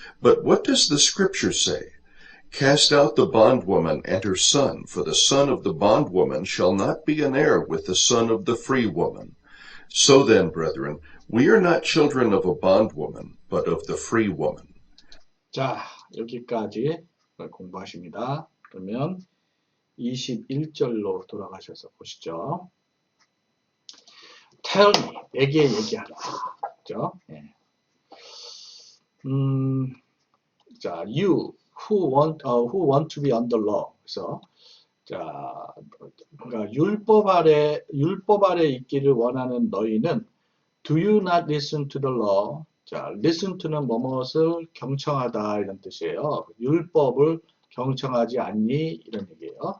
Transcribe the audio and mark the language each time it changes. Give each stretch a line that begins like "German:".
English: But what does the Scripture say? Cast out the bondwoman and her son, for the son of the bondwoman shall not be an heir with the son of the free woman. So then, brethren, we are not children of a bondwoman, but of the free woman.
Korean: 자, 여기까지 공부하십니다. 그러면 21절로 돌아가셔서 보시죠.
English: Tell me,
Korean: 내게 얘기하라. 그죠? 예.
English: 자, you who want to be under law.
Korean: 그래서 자, 그러니까 율법 아래 있기를 원하는 너희는
English: do you not listen to the law?
Korean: 자, listen to는 뭐뭇을 경청하다 이런 뜻이에요. 율법을 경청하지 않니 이런 얘기예요.